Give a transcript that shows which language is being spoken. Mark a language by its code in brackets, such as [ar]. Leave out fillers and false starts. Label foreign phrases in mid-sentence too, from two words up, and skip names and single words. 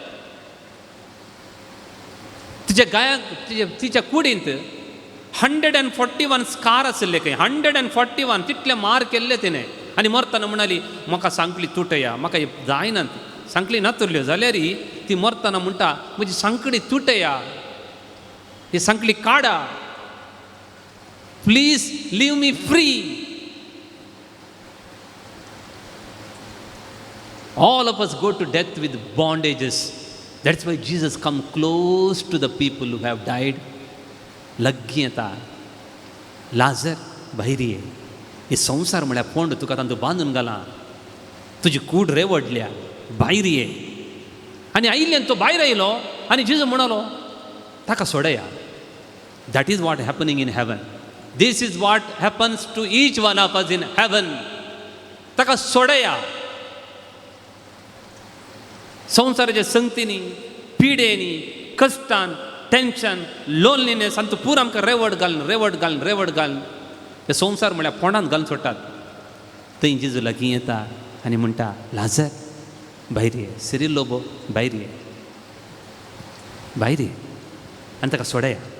[kok] तिच्या गायांक तिच्या कुडींत 141 स्कार आसले. खंय 141 तितले मार केल्ले तिणें. आनी मरतना म्हणाली, म्हाका सांकली तुटया, म्हाका जायना. सांकली नातुरल्यो जाल्यार ती मरतना म्हणटा, म्हजी सांकडी तुटया, ही सांकली काडा, [en] please leave me free. All of us go to death with bondages. That's why Jesus come close to the people who have died. [kok] लग्गी येता, लाजर भायर ये. हे संवसार म्हळ्यार पोंड, तुका तांतूं बांदून घाला, तुजी कूड रेवडल्या, भायर ये. आनी आयिल्ल्यान तो भायर आयलो आनी जेजू म्हणलो, ताका सोडया. [en] that is what happening in heaven. This is what happens to each one of us in heaven. [kok] ताका सोडया. संवसाराच्या संगतीनी, पिडेनी, कश्टान, [en] tension, loneliness [kok] आनी तो पूर आमकां रेवड घालून हे संवसार म्हळ्यार फोंडांत घालून सोडटात. थंय जेजू लागीं येता आनी म्हणटा, लाजर भायर ये, सिरील लोबो भायर ये, आनी ताका सोडया.